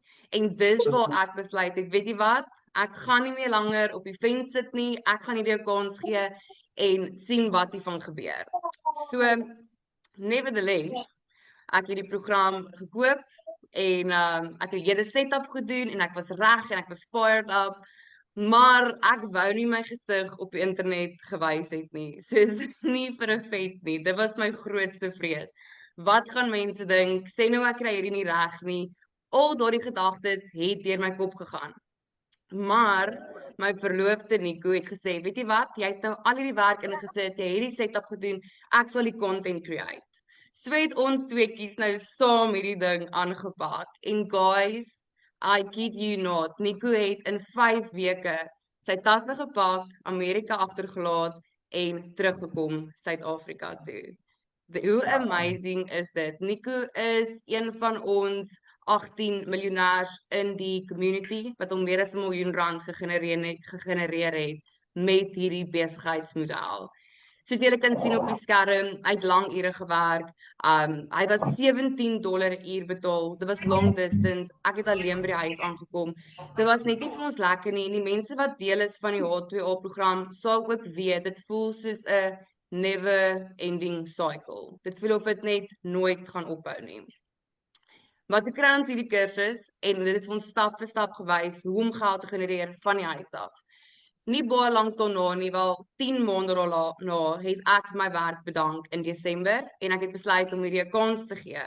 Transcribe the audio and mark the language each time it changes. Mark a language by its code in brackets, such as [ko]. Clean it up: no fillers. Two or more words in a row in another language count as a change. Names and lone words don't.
[af] En dis waar ek besluit het, weet jy wat? Ek gaan nie meer langer op die fence sit nie. Ek gaan hierdie 'n kans gee en sien wat hiervan gebeur. So nevertheless, ek het die program gekoop en ek het die hele setup gedoen en ek was reg en ek was [en] fired up. [af] Maar ek wou nie my gesig op die internet gewys het nie. Soos nie vir 'n vet nie. Dit was my grootste vrees. Wat gaan mense dink? Sê nou ek kry hierdie nie reg nie. Al daardie gedagtes het deur my kop gegaan. Maar my verloofde Nico het gesê, weet jy wat? Jy het nou al hierdie werk ingesit, jy het die setup gedoen, ek sal die [en] content create. [af] So het ons tweeetjies nou saam hierdie ding aangepak. [en] En guys, I kid you not, [af] Nico het in 5 weke sy tasse gepak, Amerika agtergelaat en teruggekom Suid-Afrika toe. Hoe amazing is dit? Nico is een van ons 18 miljonêers in die community wat al meer as R1 miljoen gegenereer het met hierdie besigheidsmodel. Soos julle kan sien op die skerm, hy het lang ure gewerk. Hy was $17 'n uur betaal. Dit was [en] long distance. [af] Ek het alleen by die huis aangekom. Dit was net nie vir ons lekker nie. En die mense wat deel is van die H2A program sal ook weet dit voel soos 'n [en] never ending cycle. [af] Dit voel of dit net nooit gaan ophou nie. Maar toe kry ons hierdie kursus en dit het vir ons stap vir stap gewys hoe om geld te genereer van die huis af. Nie baie lank daarna nie, wel 10 maande daarna het ek my werk bedank in Desember en ek het besluit om hierdie 'n kans te gee.